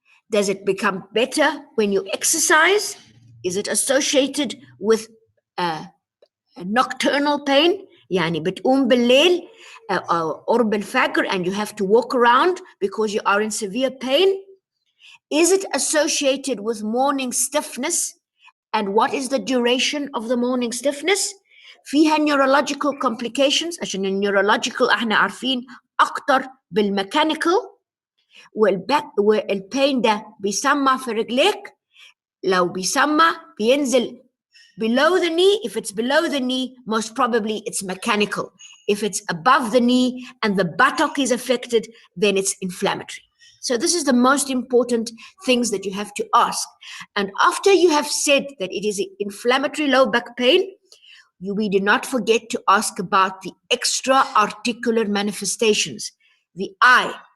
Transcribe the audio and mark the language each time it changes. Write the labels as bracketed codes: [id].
[en] Does it become better when you exercise? Is it associated with nocturnal pain? [ar] يعني بتقوم بالليل قرب الفجر [en] and you have to walk around because you are in severe pain? Is it associated with morning stiffness? And what is the duration of the morning stiffness? [ar] فيها [en] neurological complications [ar] عشان النيورولوجيكال احنا عارفين اكتر بالميكانيكال، والبين ده بيسمع في رجليك، لو بيسمع بينزل [en] below the knee. If it's below the knee, most probably it's mechanical. If it's above the knee and the buttock is affected, then it's inflammatory. So this is the most important things that you have to ask. And after you have said that it is inflammatory low back pain, we do not forget to ask about the extra articular manifestations. The eye.